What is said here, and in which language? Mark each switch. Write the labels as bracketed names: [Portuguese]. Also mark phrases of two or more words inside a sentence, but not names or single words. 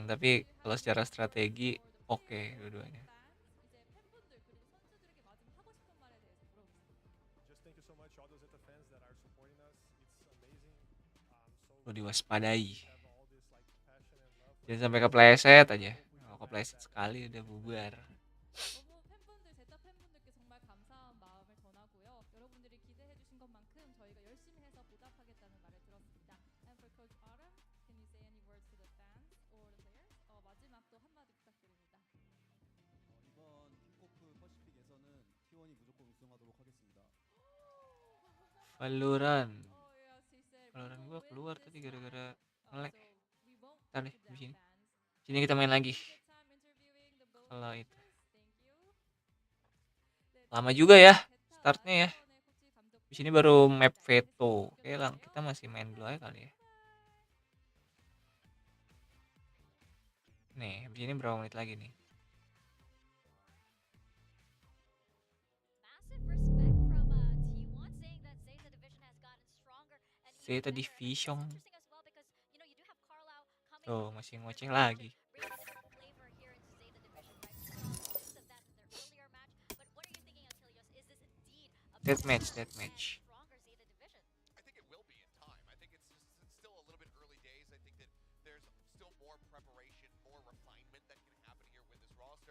[Indonesian] Tapi kalau secara strategi oke dua-duanya. Diwaspadai, jangan sampai kepleset aja. Kalau kepleset sekali udah bubar. [Korean] 팬분들, 제타 팬분들께 정말 감사한 마음을 전하고요. 여러분들이 기대해주신 것만큼 저희가 열심히 해서 보답하겠다는 말을 들었습니다. [English] And for Coach Autumn, can you say any words to the fans or the players? [Korean] 마지막 또 한마디 부탁드립니다. 이번 킹코프 퍼시픽에서는 T1이 무조건 우승하도록 하겠습니다. [Indonesian] Valorant gua keluar tadi gara-gara nge-lag. Ntar deh di sini kita main lagi. Kalau itu lama juga ya startnya ya. Di sini baru [English] map veto. [Indonesian] Oke, kita masih main dulu aja kali ya. Nih, di sini berapa menit lagi nih? Zeta Division. Tuh, masih ngoceh lagi. Deathmatch. [English] I think it will be in time. I think it's still a little bit early days. I think that there's still more preparation, more refinement that can happen here with this roster.